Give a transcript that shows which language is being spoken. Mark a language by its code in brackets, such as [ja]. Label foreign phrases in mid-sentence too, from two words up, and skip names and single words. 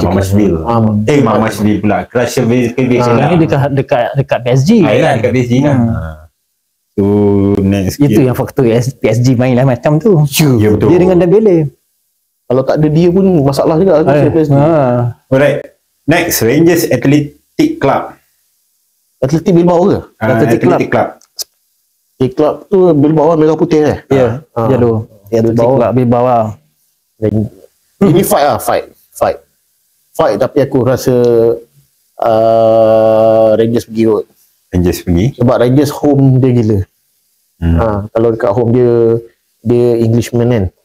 [ms] Mamashvili. Mamashvili pula. Krashevic Ini dekat PSG. Ayolah dekat PSG kan. So next itu yang faktor PSG main lah macam tu. Ya betul. Dia dengan Dembele. Kalau tak ada dia pun masalah juga PSG. [en] Alright. Next [ms] Rangers Athletic Club. Athletic Bilbao ke? Athletic Club. Athletic Club tu Bilbao merah putih eh? Ya. Dia tu. Bilbao lah. Ini fight lah, fight tapi aku rasa Rangers pergi kot. Sebab Rangers home dia gila. Kalau dekat home dia Englishman kan.